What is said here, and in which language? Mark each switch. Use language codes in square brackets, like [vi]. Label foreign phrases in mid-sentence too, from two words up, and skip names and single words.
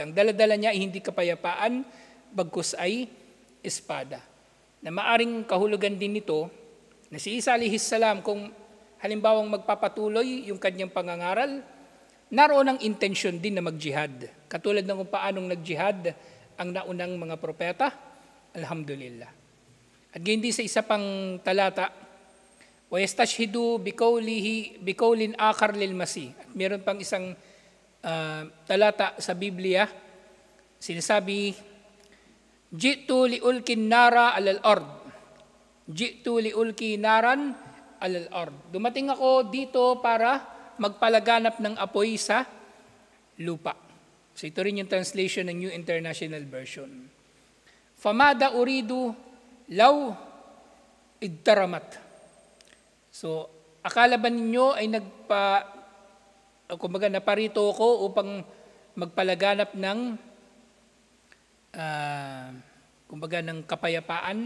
[tl] Ang dala-dala niya ay hindi kapayapaan, bagkus ay espada. Na maaring kahulugan din nito na si Isa [ar] عليه السلام [tl] kung halimbawang magpapatuloy yung kanyang pangangaral, naroon ang intensyon din na mag-jihad. Katulad ng kung paanong nag-jihad ang naunang mga propeta, alhamdulillah. At ganyan din sa isa pang talata, [ar] وَيَسْتَشْهِدُوا بِقَوْلٍ آخَرْ لِلْمَسِيحِ. [tl] At meron pang isang talata sa Biblia, sinasabi, [ar] جئت لألقي نارا على الأرض. جئت لألقي نارا على الأرض. [tl] Dumating ako dito para magpalaganap ng apoy sa lupa. So ito rin yung translation ng New International Version. [ar] فماذا أريد لو اضطرمت. [tl] So akala ba ninyo ay naparito ko upang magpalaganap ng ng kapayapaan.